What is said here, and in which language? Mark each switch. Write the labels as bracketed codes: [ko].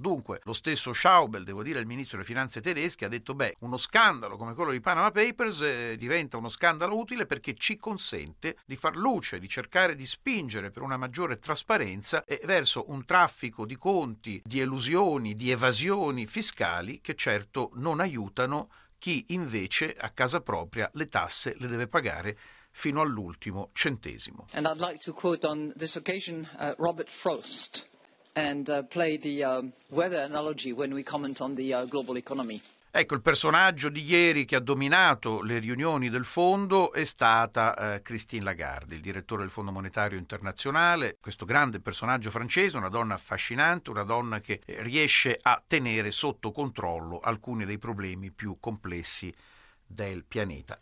[it] Dunque, lo stesso Schäuble, devo dire, il ministro delle finanze tedesche, ha detto uno scandalo come quello di Panama Papers diventa uno scandalo utile perché ci consente di far luce, di cercare di spingere per una maggiore trasparenza e verso un traffico di conti, di elusioni, di evasioni fiscali che certo non aiutano chi invece a casa propria le tasse le deve pagare fino all'ultimo centesimo. [en] And I'd like to quote on this occasion Robert Frost and play the weather analogy when we comment on the global economy. [it] Ecco, il personaggio di ieri che ha dominato le riunioni del fondo è stata Christine Lagarde, il direttore del Fondo Monetario Internazionale, questo grande personaggio francese, una donna affascinante, una donna che riesce a tenere sotto controllo alcuni dei problemi più complessi del pianeta.